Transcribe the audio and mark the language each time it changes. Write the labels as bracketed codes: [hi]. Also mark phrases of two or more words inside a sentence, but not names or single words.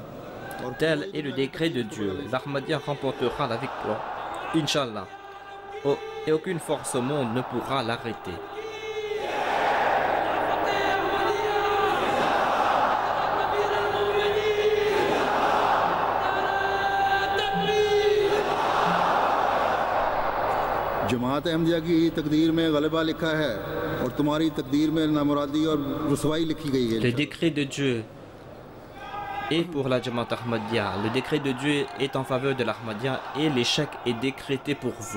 [fr] Tel est le décret de Dieu. L'Ahmadiyya remportera la victoire. [ar] إن شاء الله. [fr] Et aucune force au monde ne pourra l'arrêter. [ur] جماعت احمدیہ کی تقدیر میں غلبہ لکھا ہے اور تمہاری تقدیر میں نامرادی اور رسوائی لکھی گئی ہے. [fr] Le décret de Dieu est pour la Jamaat Ahmadiyya. Le décret de Dieu est en faveur de l'Ahmadiyya et l'échec est décrété pour vous.